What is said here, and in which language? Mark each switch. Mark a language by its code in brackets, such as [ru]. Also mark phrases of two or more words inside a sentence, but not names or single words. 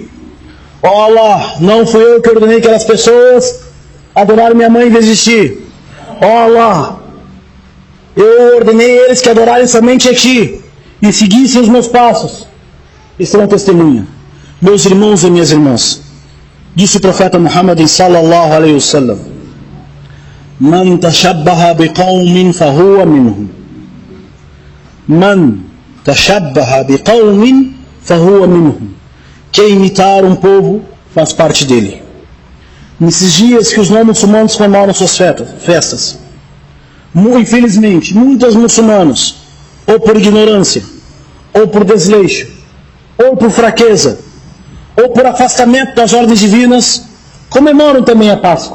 [pt] Ó Allah, não fui eu que ordenei aquelas pessoas adorarem minha mãe em vez de ti. Ó Allah, eu ordenei eles que adorarem somente a ti e seguissem os meus passos. Isso é uma testemunha. Meus irmãos e minhas irmãs, disse o profeta Muhammad [ar] صلى الله عليه وسلم, من تشبه بقوم فهو منهم. من تشبه بقوم فهو منهم. [pt] Quem imitar um povo faz parte dele. Nesses dias que os não muçulmanos comemoram suas festas, infelizmente, muitos muçulmanos, ou por ignorância, ou por desleixo, ou por fraqueza, ou por afastamento das ordens divinas, comemoram também a Páscoa.